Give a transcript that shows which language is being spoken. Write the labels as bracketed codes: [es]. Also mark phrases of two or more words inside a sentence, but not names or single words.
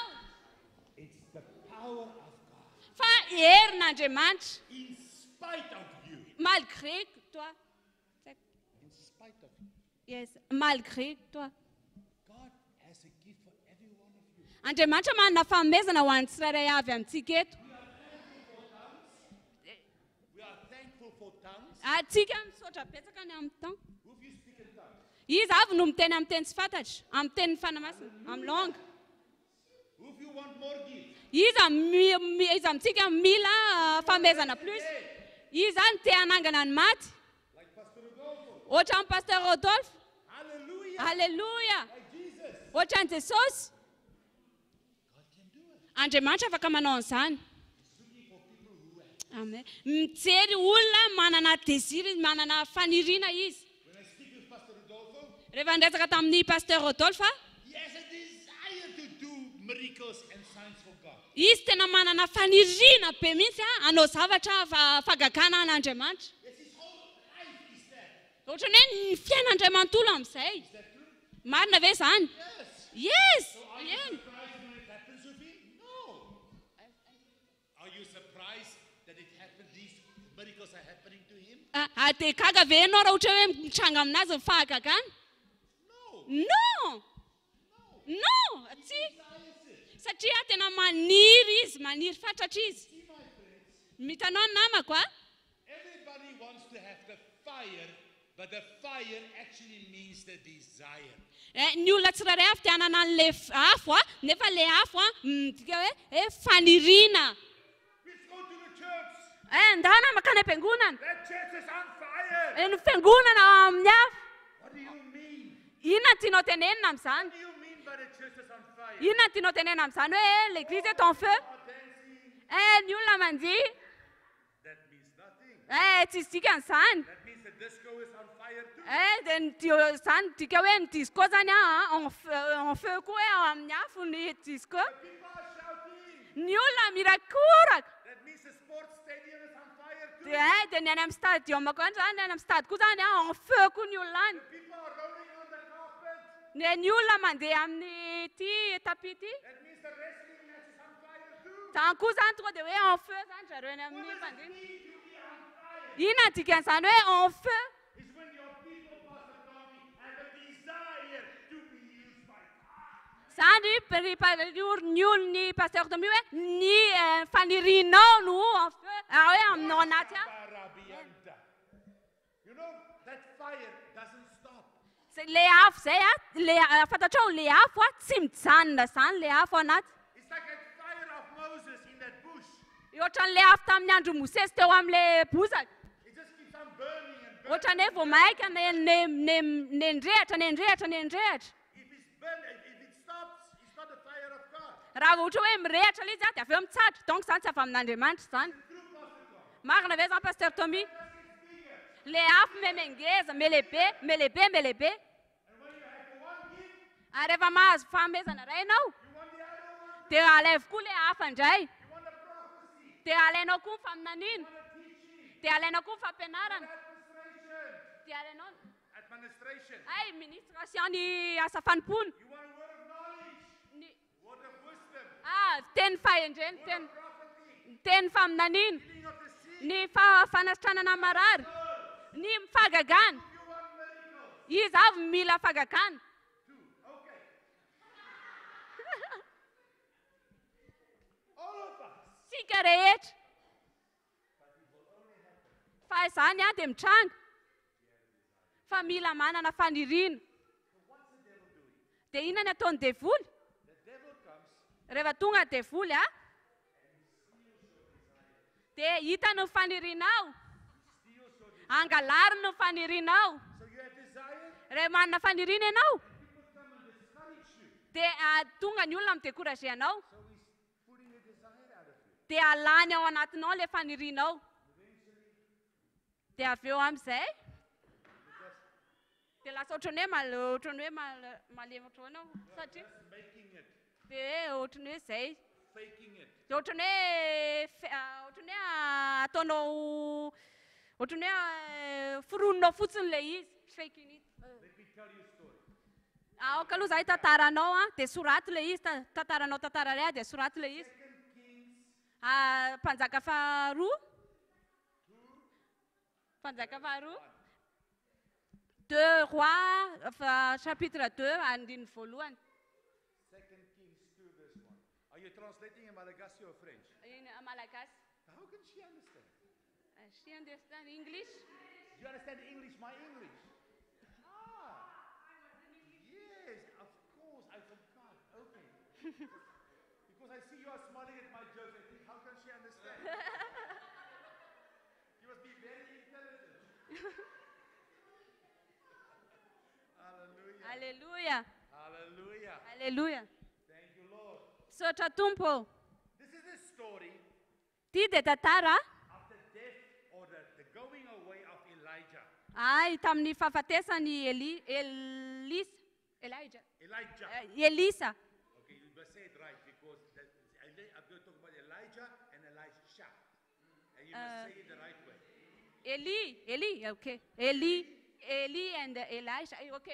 [en] It's the power of God. [mg] Fa herin'Andriamanitra. [en] In spite of you. [fr] Malgré toi. [en] In spite of you. Yes, [fr] malgré toi. [en] God has a gift for every one of you. [mg] Andriamanitra manana fanomezana ho an'ny tsirairay avy amintsika eto. [en] We are thankful for tongues. [mg] Atsika misaotra betsaka ny amin'ny temps. [en] Who of you speak in tongues? [mg] Izy avy no miteny amin'ny teny tsy fantatra, amin'ny teny fanamasina, amin'ny langue. [en] Who of you want more gifts? [mg] Izy amintsika mila fanomezana plus. Izy zany te hanangana ny maty. [en] Like Pastor Rodolfo. [mg] Ohatra ny pasteur Rodolphe. [en] Hallelujah. [mg] Halleluja. [en] Like Jesus. [mg] Ohatra ny Jesosy. [en] God can do it. [mg] Andriamanitra afaka manao an'izany. [en] He's looking for people who have. Amen. [mg] Mijery olona manana désir, manana faniriana izy. [en] When I speak with Pastor Rodolfo, [mg] Rehefa ndresaka tamin'ny pasteur Rodolphe, [en] he has a desire to do miracles and signs for God. [mg] izy tena manana faniriana be mihitsy hanao zavatra fagagana an'Andriamanitra. [en] Yes, his whole life is that. [mg] Ohatrany hoe ny fiain'Andriamantolo amin'izay. [en] Is that true? [mg] Marina ve zany? [en] Yes. Yes. So are you [mg] Ien. [en] surprised when it happens with him? No. Are you surprised that it happened? These miracles are happening to him? [mg] Dia gaga ve ianao raha ohatra hoe mitranga aminazy ny fahagagana? [en] No. [fr] Non. [en] No. [mg] Non. Tsy. [en] Desires it. [mg] Satria tena maniry izy, maniry fatratra izy. [en] See, my friends, [mg] Mitanao ny namako a? [en] everybody wants to have the fire, but the fire actually means the desire. [mg] Ny olona tsirairay avy te hanana an'ilay afo a, nefa ilay afo a midika hoe faniriana. [en] Let's go to the church. [mg] Andana makany am-piangonana. [en] That church is on fire. [mg] Ny fiangonana amin'ny afo. [en] What do you mean? [mg] Inona no tianao tenenina amin'izany? [en] What do you mean by the church is on fire? [mg] Inona no tianao tenenina amin'izany hoe [fr] l'église est en feu? [en] Are dancing? [mg] Ny olona mandihy? [en] That means nothing. [mg] Tsy izy dika an'izany. [en] That means the disco is on fire too. [mg] Dia zany dika hoe ny disco zany [fr] en feu [mg] koa hoe ao amin'ny afo ny disco. [en] People are shouting. [mg] Ny olona mirakoraka. [en] That means the sports stadium is on fire too. [mg] Dia ny any amin'ny stadium koa zany, ny any amin'ny stade koa zany [fr] en feu [mg] koa ny olona any. [en] People are rolling on the carpet. [mg] Ny olona mandeha amin'ny ty tapis ty. [en] That means the wrestling match is on fire too. [mg] Zany koa zany tonga dia hoe [fr] en feu [mg] zany zareo any amin'ny [en] What does it [mg] mpandeha. [en] mean to be on fire? [mg] Inona dikan'izany hoe [fr] en feu? [en] Is when your people, Pastor Tommy, have a desire to be used by God. [mg] Zany ny olony pasteur Tommy hoe ny fanirianao no [fr] en feu [mg] hoe aminao anaty a. Barabianta. [en] You know, that fire doesn't stop. [mg] Le afo zay a, fantatrao le afo a tsy mijanona zany le afo anaty. [en] It's like that fire of Moses in that bush. [mg] Ohatran'le afo tamin'ny andro Mosesy teo amin'le bozaka. [en] It just keeps on burning and burning. [mg] Ohatrany hoe vao maika nendrehatra. [en] If it's burning, if it stops, it's not the fire of God. [mg] Raha ohatra hoe mirehatra ilay izy a dia avy eo mitsatra. Donc zany tsy avy amin'Andriamanitra zany. [en] True, Pastor Tommy. [mg] Marina ve zany pasteur Tommy? [en] It's bigger. [mg] Le afo memengeza, melehibe. [en] And when you have one gift, [mg] Rehefa mahazo fanomezana iray ianao, [en] you want the other one. [mg] dia alaivo koa le hafa indray. [en] You want a prophecy. [mg] Dia alainao koa ny faminaniana. [en] What a teaching. [mg] Dia alainao koa ny fampianarana. [en] Administration. [mg] Dia alainao. [en] Administration. [mg] Ay, administration ny asa fanompoana. [en] You want a word of knowledge. [mg] Ny [en] Word of wisdom. [mg] teny fahendreny, [en] Word of prophecy. [mg] teny faminaniana. [en] Healing of the sick. [mg] Ny fanasitranana marary. Ny fagagana. [en] You want miracles. [mg] Izy avy mila fagagana. [en] Okay. All of us. [mg] Sika rehetra. Fa izany dia mitranga. Fa mila manana faniriana. [en] What's the devil doing? [mg] Dia inona ny ataon'ny devoly? [en] The devil comes. [mg] Rehefa tonga ny devoly, dia hitany ny fanirianao. [en] Steals your desire. [mg] Angalariny ny fanirianao. [en] So you have desire. [mg] Rehefa manana faniriana ianao, [en] People come and discourage you. [mg] dia tonga ny olona midécouragé anao. [en] So he's putting the desire out of you. [mg] Dia alany ao anatinao ilay fanirianao. Dia avy eo amin'izay, dia lasa ohatran'ny hoe malemy ohatranao satria [en] Just making it. [mg] dia ohatran'ny hoe izay. [en] Faking it. [mg] Dia ohatran'ny hoe ataonao ohatran'ny hoe forononao fotsiny ilay izy. [en] Faking it. Let me tell you a story. [mg] Aoka aloha zahay tantaranao dia sorato ilay izy, tantaranao tantara iray dia sorato ilay izy. [en] 2 Kings [mg] Mpanjaka faharoa. Mpanjaka faharoa. [fr] 2 Rois, chapitre 2, [mg] andininy voalohany. [en] 2 Kings 2 verse 1. Are you translating in Malagasy or French? Malagasy. How can she understand? She understand English? Do you understand English, my English? Yes, of course, I forgot. Okay. Because I see you are smiling at my jokes, I think, how can she understand? You must be very intelligent. Hallelujah. Hallelujah. Hallelujah. Hallelujah. Thank you, Lord. [mg] Sotra tompo. [en] This is the story [mg] Ty dia tantara [en] of the death or the going away of Elijah. [mg] tamin'ny fahafatesany Elijah. [en] Okay, [mg] Elisa. [en] you must say it right because I'm going to talk about Elijah and Elisha. And you must say it the right way. Eli, okay. Eli and Elisha. Okay.